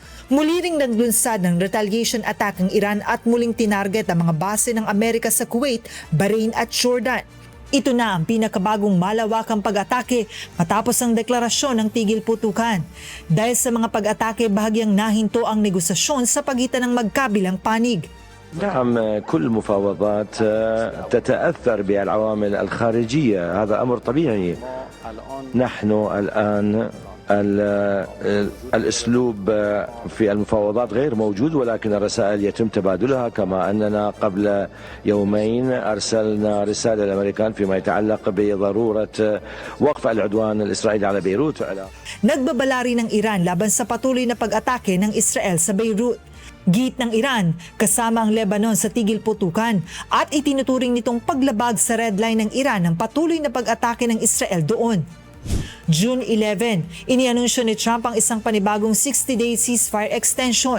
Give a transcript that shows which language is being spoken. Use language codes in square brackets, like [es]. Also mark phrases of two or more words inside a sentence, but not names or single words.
[tl] Muli ring naglunsad ng [en] retaliation attack [tl] ang Iran at muling tinarget ang mga base ng Amerika sa Kuwait, Bahrain at Jordan. Ito na ang pinakabagong malawakang pag-atake matapos ang deklarasyon ng tigil putukan. Dahil sa mga pag-atake, bahagyang nahinto ang negosasyon sa pagitan ng magkabilang panig. [ar] نعم كل المفاوضات تتأثر بالعوامل الخارجية هذا أمر طبيعي نحن الآن الأسلوب في المفاوضات غير موجود ولكن الرسائل يتم تبادلها كما أننا قبل يومين أرسلنا رسالة للأمريكان فيما يتعلق بضرورة وقف العدوان الإسرائيلي على بيروت. [tl] Nagbabalari ng Iran laban sa patuloy na pag-atake ng Israel sa Beirut. Giit ng Iran kasama ang Lebanon sa tigil putukan at itinuturing nitong paglabag sa [en] red line [tl] ng Iran ang patuloy na pag-atake ng Israel doon. June 11, inianunsyo ni Trump ang isang panibagong 60-day [en] ceasefire extension.